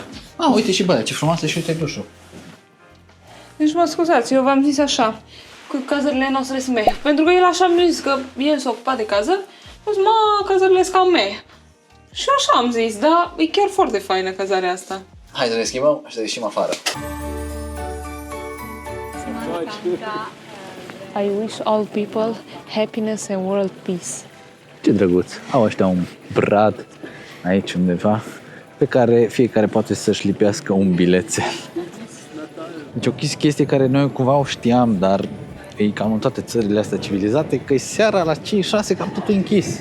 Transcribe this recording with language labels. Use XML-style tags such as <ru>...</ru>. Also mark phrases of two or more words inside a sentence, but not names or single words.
<ro>Uite și baia, ce frumoasă și uite dușul. Deci mă scuzați, eu v-am zis așa, că cazările noastre sunt meh. Pentru că el așa mi-a zis că el s-a ocupat de cazări, a zis, cazările sunt cam meh. Și așa am zis, dar e chiar foarte faină cazarea asta. Hai să ne schimbăm și să ieșim afară.</ro> <en>I wish all people happiness and world peace.</en> <ro>Ce drăguț. Au ăștia un brad aici undeva pe care fiecare poate să-și lipească un bilețel. Deci o chestie care noi cumva o știam, dar e cam în toate țările astea civilizate, că e seara la 5-6 cam totul închis.</ro>